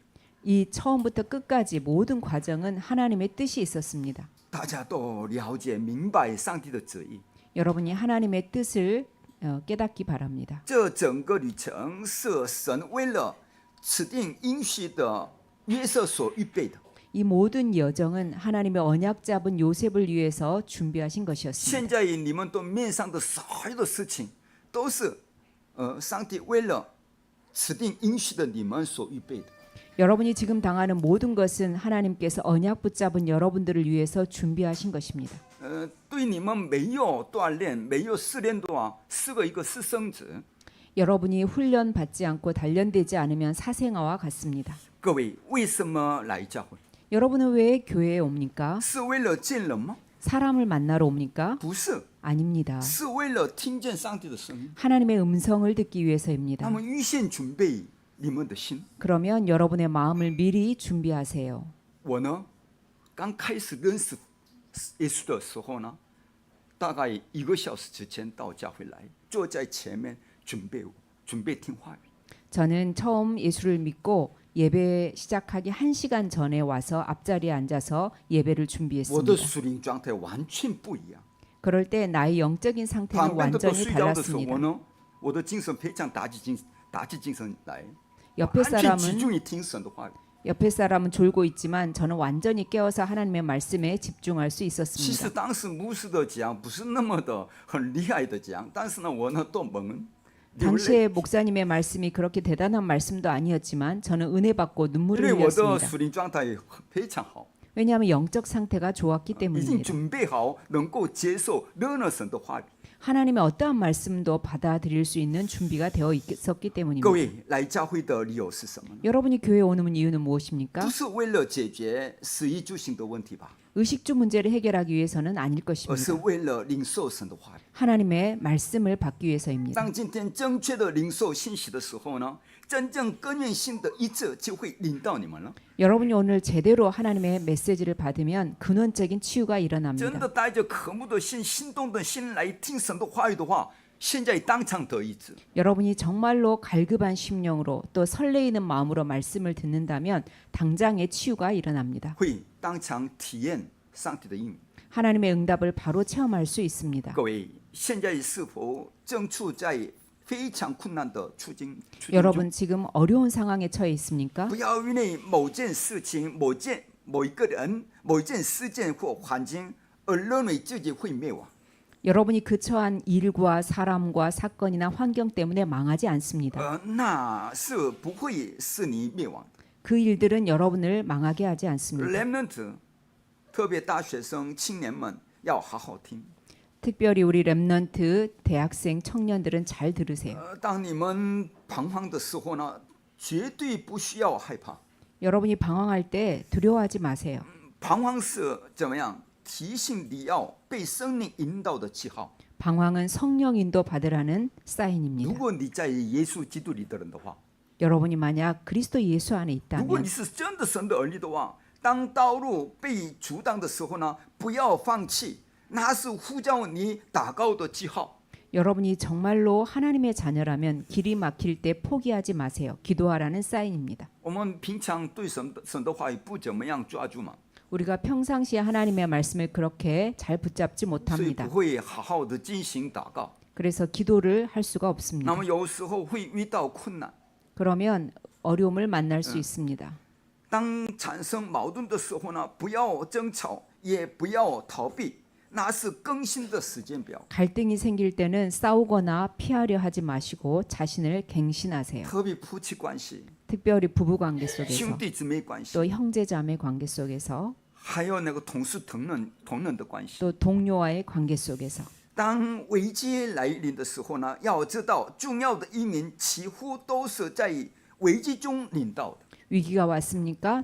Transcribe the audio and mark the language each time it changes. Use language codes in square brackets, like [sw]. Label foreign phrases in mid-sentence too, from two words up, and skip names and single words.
[ko] 이 처음부터 끝까지 모든 과정은 하나님의 뜻이 있었습니다. [zh] 大家都了解明白上帝的旨意。 [ko] 여러분이 하나님의 뜻을 깨닫기 바랍니다. [zh] 这整个旅程是神为了指定应许的约瑟所预备的。 [ko] 이 모든 여정은 하나님의 언약 잡은 요셉을 위해서 준비하신 것이었습니다. [zh] 现在你们都面上的所有的事情，都是上帝为了指定应许的你们所预备的。 [ko] 여러분이 지금 당하는 모든 것은 하나님께서 언약 붙잡은 여러분들을 위해서 준비하신 것입니다. [zh] 对你们没有锻炼、没有试炼的话，是个一个私生子。 [ko] 여러분이 훈련 받지 않고 단련되지 않으면 사생아와 같습니다. [zh] 各位，为什么来教会？ [ko] 여러분은 왜 교회에 옵니까? [zh] 是为了见人吗？ [ko] 사람을 만나러 옵니까? [zh] 不是， [ko] 아닙니다. [zh] 是为了听见上帝的声音。 [ko] 하나님의 음성을 듣기 [zh] 那 [ko] 위해서입니다. [zh] 么预先准备你们的心。 [ko] 그러면 여러분의 마음을 미리 준비하세요. [zh] 我呢，刚开始认识耶稣的时候呢，大概1个小时之前到教会来，坐在前面准备听话语。 [ko] 저는 처음 예수를 믿고 예배 시작하기 1시간 전에 와서 앞자리에 앉아서 예배를 [zh] 我的 [ko] 준비했습니다. [zh] 属灵状态完全不一样。 [ko] 그럴 때 나의 영적인 상태는 [zh] 旁边的都 [ko] 완전히 [zh] 睡觉的时候， [ko] 달랐습니다. [zh] 我呢，我的精神非常打起精神来， [ko] 옆에 [zh] 完全集 [ko] 사람은 [zh] 中于听神的话语。 [ko] 옆에 사람은 졸고 있지만 저는 완전히 깨어서 하나님의 말씀에 집중할 수 [zh] 其实 [ko] 있었습니다. [zh] 当时牧师的讲不是那么的很厉害的讲，但是呢，我呢都蒙流泪， [ko] 당시에 목사님의 말씀이 그렇게 대단한 말씀도 아니었지만 저는 은혜 받고 [zh] 因 [ko] 눈물을 [zh] 为我的 [ko] 흘렸습니다. [zh] 属灵状态非常好， [ko] 왜냐하면 영적 상태가 좋았기 [zh] 已经 [ko] 때문입니다. [zh] 准备好能够接受任何神的话语。 [ko] 하나님의 어떠한 말씀도 받아들일 수 있는 준비가 되어 있었기 [zh] 各 [ko] 때문입니다. [zh] 位来教会的理由是什么呢？ [ko] 여러분이 교회에 오는 이유는 무엇입니까? [zh] 不是为了解决食衣住行的问题吧， [ko] 의식주 문제를 해결하기 위해서는 아닐 [zh] 而是 [ko] 것입니다. [zh] 为了领受神的话语。 [ko] 하나님의 말씀을 받기 위해서입니다. [zh] 当今天正确的领受信息的时候呢，真正根源性的医治就会临到你们了。 [ko] 여러분이 오늘 제대로 하나님의 메시지를 받으면 근원적인 치유가 [zh] 真 [ko] 일어납니다. [zh] 的带着渴慕的心、心动的心来听神的话语的话，现在当场得医治。 [ko] 여러분이 정말로 갈급한 심령으로 또 설레이는 마음으로 말씀을 듣는다면 당장의 치유가 일어납니다. [zh] 会当场体验上帝的应允。 [ko] 하나님의 응답을 바로 체험할 수 있습니다. [zh] 各位，现在是否正处在非常困难的处境中？ [ko] 여러분 지금 어려운 상황에 처해 있습니까? [zh] 不要因为某件事情、某一个人、某一件事件或环境而认为自己会灭亡。 [ko] 여러분이 그 처한 일과 사람과 사건이나 환경 때문에 망하지 않습니다. [zh] 那是不会使你灭亡的。 [ko] 그 일들은 여러분을 망하게 하지 않습니다. [zh] Remnant，特别大学生、青年们要好好听。 [ko] 특별히 우리 렘넌트 대학생 청년들은 잘 들으세요. [zh] 当你们彷徨的时候呢，绝对不需要害怕。 [ko] 여러분이 방황할 때 두려워하지 마세요. [zh] 彷徨是怎么样？提醒你要被圣灵引导的记号。 [ko] 방황은 성령 인도 받으라는 [zh] 如 [ko] 사인입니다. [zh] 果你在耶稣基督里的人的话， [ko] 여러분이 만약 그리스도 예수 안에 [zh] 如果 [ko] 있다면 [zh] 你是真的神的儿女的话，当道路被阻挡的时候呢，不要放弃，那是呼叫你祷告的记号。 [ko] 여러분이 정말로 하나님의 자녀라면 길이 막힐 때 포기하지 마세요. 기도하라는 사인입니다. [zh] 我们平常对神的话语不怎么样抓住嘛， [ko] 우리가 평상시에 하나님의 말씀을 그렇게 잘 붙잡지 [zh] 所以 [ko] 못합니다. [zh] 不会好好的进行祷告。 [ko] 그래서 기도를 할 수가 [zh] 那 [ko] 없습니다. [zh] 么有时候会遇到困难。 [ko] 그러면 어려움을 만날 수 있습니다. [zh] 当产生矛盾的时候呢，不要争吵，也不要逃避，那是更新的时间表。 [ko] 갈등이 생길 때는 싸우거나 피하려 하지 마시고 자신을 갱신하세요. [zh] 特别夫妻关系、 [ko] 특별히 부부 관계 속에서 [zh] 兄弟姊妹关系， [ko] 또 형제자매 관계 속에서 [zh] 还有那个同事同仁的关系。 [ko] 또 동료와의 관계 속에서 [zh] 当危机来临的时候呢，要知道重要的一民几乎都是在危机中领到的。 [ko] 위기가 왔습니까?